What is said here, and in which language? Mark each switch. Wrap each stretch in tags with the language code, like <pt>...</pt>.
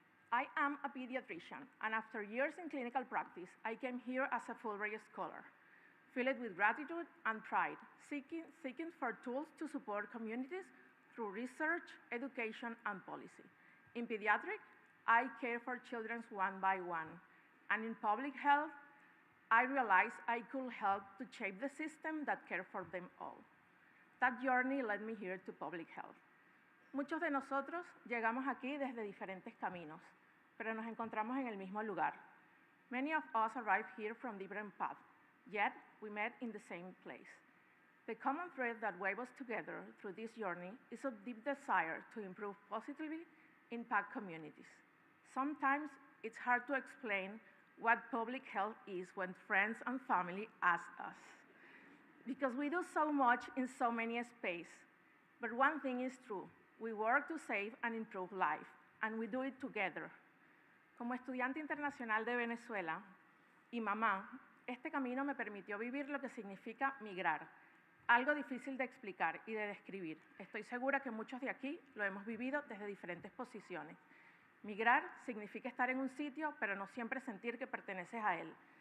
<en>I am a pediatrician, and after years in clinical practice, I came here as a Fulbright scholar, filled with gratitude and pride, seeking for tools to support communities through research, education, and policy. In pediatrics, I care for children one by one, and in public health, I realized I could help to shape the system that cares for them all. That journey led me here to public health.</en> <es>Muchos de nosotros llegamos aquí desde diferentes caminos, pero nos encontramos en el mismo lugar.</es> <en>Many of us arrived here from different paths, yet we met in the same place. The common thread that waves us together through this journey is a deep desire to improve positively impact communities. Sometimes it's hard to explain what public health is when friends and family ask us, because we do so much in so many spaces. But one thing is true, we work to save and improve life, and we do it together.</en> <es>Como estudiante internacional de Venezuela y mamá, este camino me permitió vivir lo que significa migrar, algo difícil de explicar y de describir. Estoy segura que muchos de aquí lo hemos vivido desde diferentes posiciones. Migrar significa estar en un sitio, pero no siempre sentir que perteneces a él.</es>